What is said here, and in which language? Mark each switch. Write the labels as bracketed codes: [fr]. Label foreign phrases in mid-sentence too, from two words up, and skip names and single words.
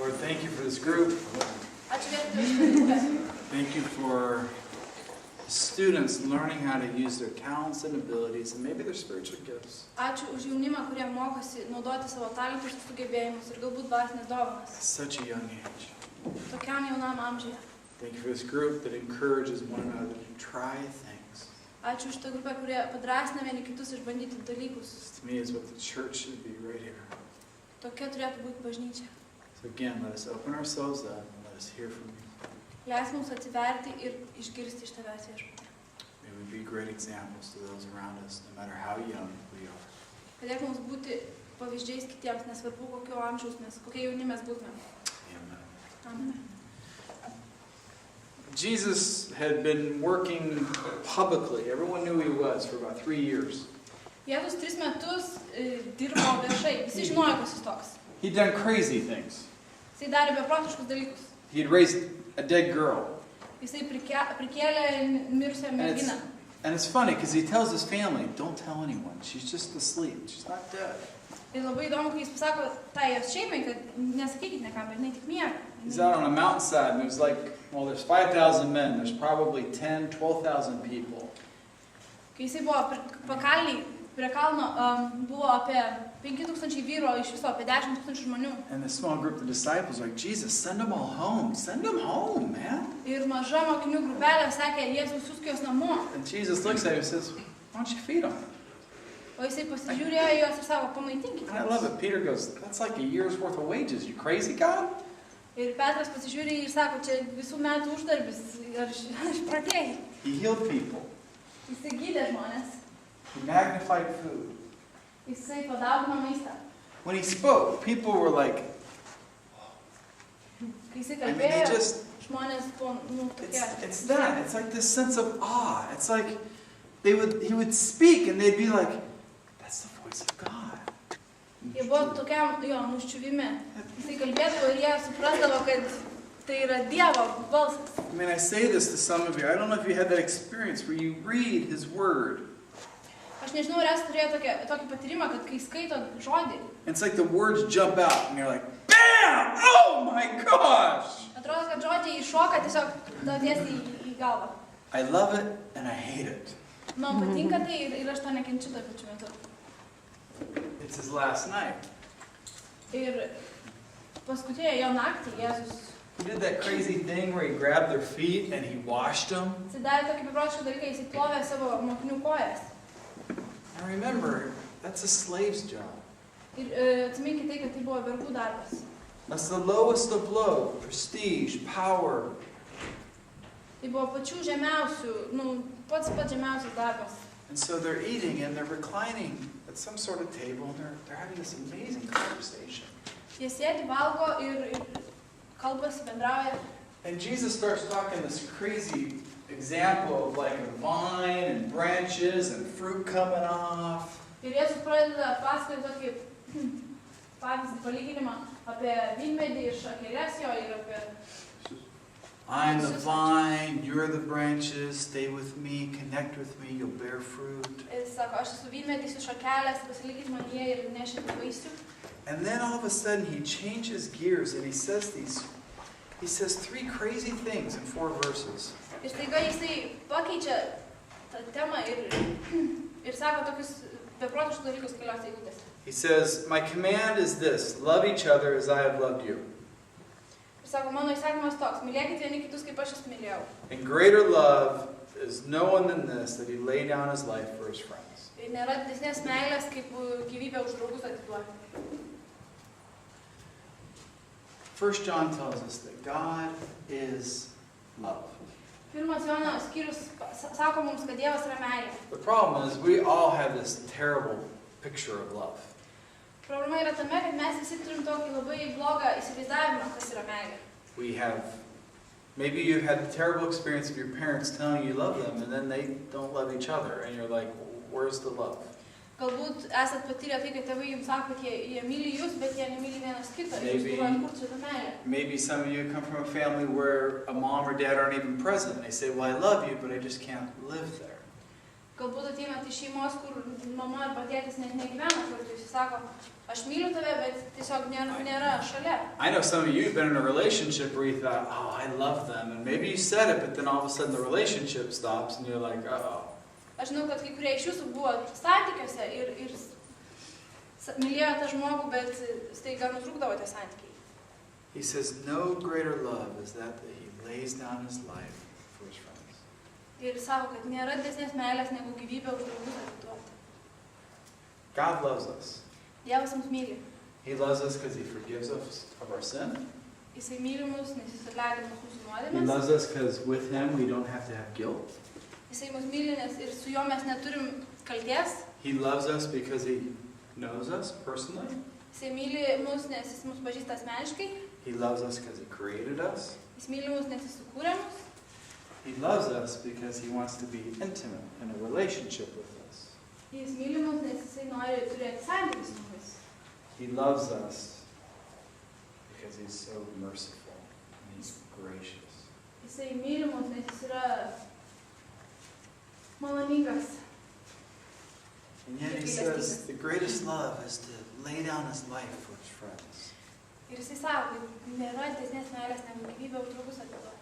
[en] Thank you for this group. Thank you for students learning how to use their talents and abilities and maybe their spiritual gifts. [lt] Ačiū už jaunimą, kurie mokosi naudoti savo talentus ir sugebėjimus ir galbūt dvasinės dovanas. [en] At such a young age. [lt] Tokiam jaunam amžiuje. [en] Thank you for this group that encourages one another to try things. [lt] Ačiū už tą grupę, kurie padrasina vieni kitus išbandyti dalykus. [en] This to me is what the church should be right here. [lt] Tokia turėtų būti bažnyčia. [en] So again, let us open ourselves up and let us hear from you. [lt] Leis mums atsiverti ir išgirsti iš tavęs viešpatie. [en] May we be great examples to those around us, no matter how young we are. [lt] Padėk mums būti pavyzdžiais kitiems, nesvarbu kokio amžiaus mes, kokie jauni mes būtume. [en] Amen. [lt] Amen. [en] Jesus had been working publicly. Everyone knew who he was for about 3 years. [lt] Jėzus 3 metus dirbo viešai, visi žinojo, kas jis toks. [en] He'd done crazy things. [lt] Jisai darė beprotiškus dalykus. [en] He had raised a dead girl. [lt] Jisai prikėlė mirusią merginą. [en] And it's funny because he tells his family, don't tell anyone. She's just asleep. She's not dead. [lt] Ir labai įdomu, kai jis pasako tai jos šeimai, kad nesakykit nekam, bet jinai tik miega. [en] He's out on a mountainside and there's like, well, there's 5,000 men. There's probably 10, 12,000 people. [lt] Kai jisai buvo pakalniai, prie kalno buvo apie 5,000 vyrų, iš viso apie 10,000 žmonių. [en] And the small group of disciples were like, Jesus, send them all home. Send them home, man. [lt] Ir maža mokinių grupelė sakė, Jėzus siųsk juos namo. [en] And Jesus looks at him and says, why don't you feed them? [lt] O jisai pasižiūrėjo juos ir sako, pamaitinkite. [en] And I love it. Peter goes, that's like a year's worth of wages. You crazy, God? [lt] Ir Petras pasižiūrė ir sako, čia visų metų uždarbis, ar pradėjai. [en] He healed people. [lt] Jisai gydė žmonės. [en] He magnified food. [lt] Jisai padaugino maistą. [en] When he spoke, people were like, [lt] Kai jisai [en] I mean, [lt] kalbėjo, žmonės buvo, tokie. [en] it's that. It's like this sense of awe. It's like he would speak and they'd be like, that's the voice of God. [lt] Jie buvo tokiam, jo, nuščiuvime. Jisai kalbėdavo ir jie suprasdavo, kad tai yra Dievo balsas. [en] I mean, I say this to some of you. I don't know if you had that experience where you read his word. [lt] Aš nežinau, ar esate turėję tokį patyrimą, kad kai skaito žodį, [en] It's like the words jump out and you're like, bam! Oh my gosh! [lt] atrodo, kad žodžiai iššoka tiesiog tiesiai į galvą. [en] I love it and I hate it. [lt] Man patinka tai ir aš to nekenčiu tuo pačiu metu. [en] It's his last night. [lt] Ir paskutinę jo naktį Jėzus [en] He did that crazy thing where he grabbed their feet and he washed them. [lt] darė tokį beprotišką dalyką, jis plovė savo mokinių kojas. [en] And remember, that's a slave's job. [lt] Ir atsiminkite tai, kad tai buvo vergų darbas. [en] That's the lowest of low, prestige, power. [lt] Tai buvo pačių žemiausių, pats žemiausias darbas. [en] And so they're eating and they're reclining at some sort of table and they're having this amazing conversation. [lt] Jie sėdi, valgo ir kalbasi, bendrauja. [en] And Jesus starts talking this crazy example of like a vine and branches and fruit coming off. [lt] Ir Jėzus pradeda pasakoti tokį pavyzdį, palyginimą apie vynmedį ir šakeles jo ir apie... [en] I'm the vine, you're the branches, stay with me, connect with me, you'll bear fruit. [lt] Ir sako, aš esu vynmedis, jūs šakelės, pasilikit manyje ir nešite vaisių. [en] And then all of a sudden he changes gears and he says 3 crazy things in 4 verses. [lt] Ir staiga jisai pakeičia tą temą ir sako tokius beprotiškus dalykus keliose eilutėse. [en] He says, my command is this, love each other as I have loved you. [lt] Ir sako, mano įsakymas toks, mylėkit vieni kitus, kaip aš jūs mylėjau. [en] And greater love is no one than this, that he laid down his life for his friends. [lt] Ir nėra didesnės meilės, kaip gyvybę už draugus atiduoti. [en] 1 John tells us that God is love. [lt] Pirmas Jono skyrius sako mums, kad Dievas yra meilė. [en] The problem is we all have this terrible picture of love. [lt] Problema yra tame, kad mes visi turim tokį labai blogą įsivaizdavimą, kas yra meilė. [en] Maybe you've had the terrible experience of your parents telling you love them and then they don't love each other and you're like, where's the love? [lt] Galbūt esat patyrę tai, kad tėvai jums sako, kad jie myli jūs, bet jie nemyli vienas kitą. Ir jūs galvojat, kur čia ta meilė. [en] Maybe some of you come from a family where a mom or dad aren't even present. And they say, well, I love you, but I just can't live there. [lt] Galbūt ateina iš šeimos, kur mama arba tėtis net negyvena kartu. Jis sako, aš myliu tave, bet tiesiog nėra šalia. [en] I know some of you have been in a relationship where you thought, oh, I love them. And maybe you said it, but then all of a sudden the relationship stops and you're like, uh-oh. [lt] Aš žinau, kad kai kurie iš jūsų buvo santykiuose ir mylėjo tą žmogų, bet staiga nutrūkdavo tie santykiai. [en] He says, no greater love is that he lays down his life for his friends. [lt] Ir sako, kad nėra didesnės meilės negu gyvybę už draugus atiduoti. [en] God loves us. [lt] Dievas mus myli. [en] He loves us because he forgives us of our sin. [lt] Jisai myli mus, nes jis atleidžia mūsų [en] He [lt] nuodėmes. [en] loves us because with him we don't have to have guilt. [lt] Jisai mus myli, nes ir su juo mes neturim kalties. [en] He loves us because he knows us personally. [lt] Jisai myli mus, nes jis mus pažįsta asmeniškai. [en] He loves us because he created us. [lt] Jis myli mus, nes jis sukūrė mus. [en] He loves us because he wants to be intimate in a relationship with us. [lt] Jis myli mus, nes jisai nori turėti santykius su mumis. [en] He loves us because he's so merciful and he's gracious. [lt] Jisai myli mus, nes jis yra maloningas. [en] And yet he says the greatest love is to lay down his life for his friends. [lt] Ir jisai sako, kad nėra didesnės meilės negu gyvybę už draugus atiduoti.